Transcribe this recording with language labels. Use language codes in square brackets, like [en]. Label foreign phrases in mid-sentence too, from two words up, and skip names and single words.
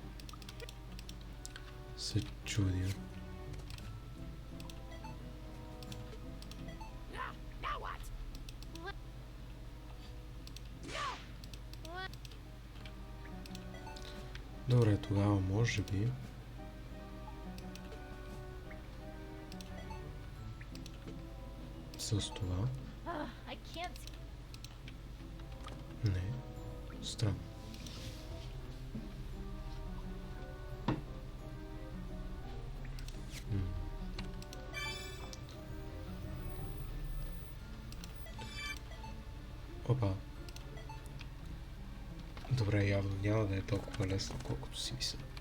[bg] Се чудя. [en] Now what? What? What? [bg] Добре, тогава може би... С това? [en] I can't. [bg] Не. Странно. Опа. Добре, явно няма да е толкова лесно, колкото си мисля.